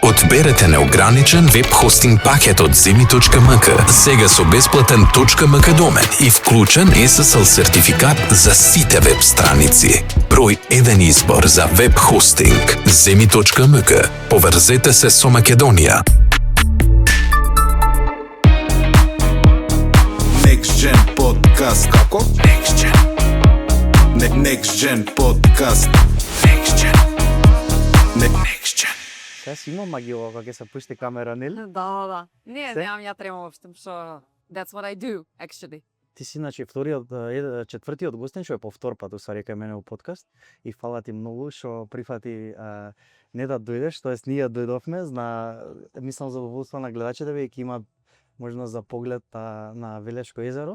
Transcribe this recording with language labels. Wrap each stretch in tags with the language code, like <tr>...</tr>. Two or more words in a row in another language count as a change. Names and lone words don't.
<mk>Одберете неограничен веб хостинг пакет од Zemi.mk, сега со бесплатен .mk домен и вклучен SSL сертификат за сите веб страници. Број 1 избор за веб хостинг. Zemi.mk. Поврзете се со Македонија. Next Gen Podcast. Како? Next Gen. Next Gen Podcast. Next Gen. Next Gen. Сега си има магија кога ќе се пушти камера, нели? Да. Не, Се? немам ја трема воопшто, што</mk> <en>that's what I do actually.</en> <mk>Ти си четвртиот гостин што е по втор пат усвари кај мене во подкаст и фала ти многу што прифати не да дојдеш, тоест ние дојдовме, мислам задоволство на гледачите веќе има можност за поглед на Велешко езеро.</mk>